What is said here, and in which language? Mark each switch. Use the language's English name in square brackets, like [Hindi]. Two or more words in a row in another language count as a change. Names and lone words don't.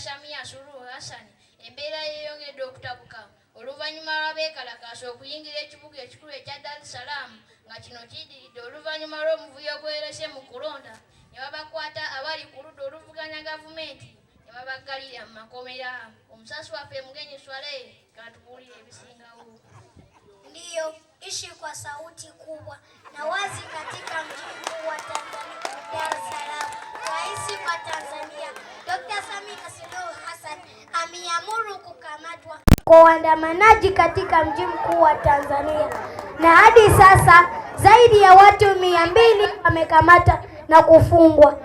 [Ganda] Samia Suluhu Hassan embeera yeeyongedde okutabuka oluvannyuma lw'abeekalakaasa okuyingira ekibuga ekikulu ekya Dar es Salaam nga kino kiddiridde oluvannyuma lw'omuvuyo gwerese mu kulonda ne babakwata abali ku ludda oluvuganya gavumenti ne babaggalira mu makomera. Omusasi waffe Mugenyi Swale katubuulire ebisingawo. [Swahili] Ndiyo, ishi kwa sauti kubwa na wazi katika mji mkuu wa Tanzania, Dar es Salaam. Rais wa Tanzania Dr. Samia Suluhu Hassan ameamuru kukamatwa kwa waandamanaji katika mji mkuu wa Tanzania, na hadi sasa zaidi ya watu 200 wamekamata na kufungwa.